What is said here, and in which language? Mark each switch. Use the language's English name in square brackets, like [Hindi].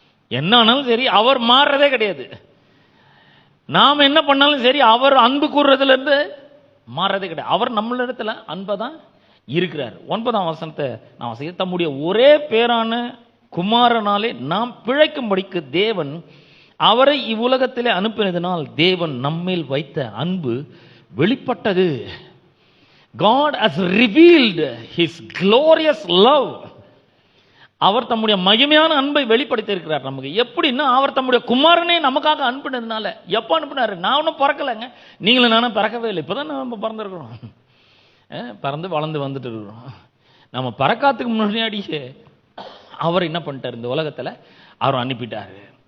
[Tamil] என்ன ஆனாலும் சரி, அவர் மாறுறதே கிடையாது. நாம் என்ன பண்ணாலும் சரி, அவர் அன்பு கூறுறதுல இருந்து மாறுறதே கிடையாது. அவர் நம்மளிடத்துல அன்பை தான் இருக்கிறார். 9ஆம் வசனத்தை நாம் வாசிக்கிறோம், தம்முடைய ஒரே பேரான குமாரனாலே நாம் பிழைக்கும்படிக்கு தேவன் அவரை இவ்வுலகத்திலே அனுப்பினதினால் தேவன் நம்மேல் வைத்த அன்பு வெளிப்பட்டது. [English] God has revealed his glorious love. [Tamil] அவர் தம்முடைய மகிமையான அன்பை வெளிப்படுத்தி இருக்கிறார் நமக்கு. எப்படின்னா, அவர் தம்முடைய குமாரனே நமக்காக அனுப்பினதுனால. எப்ப அனுப்பினாரு, நான் ஒன்றும் பிறக்கலைங்க, நீங்களும் நானும் பிறக்கவே இல்லை, இப்பதான் நம்ம பிறந்திருக்கிறோம், பிறந்து வளர்ந்து வந்துட்டு இருக்கிறோம். நம்ம பிறக்காத்துக்கு முன்னாடியே அவர் என்ன பண்ணிட்டார், இந்த உலகத்துல அவர் அனுப்பிட்டாரு.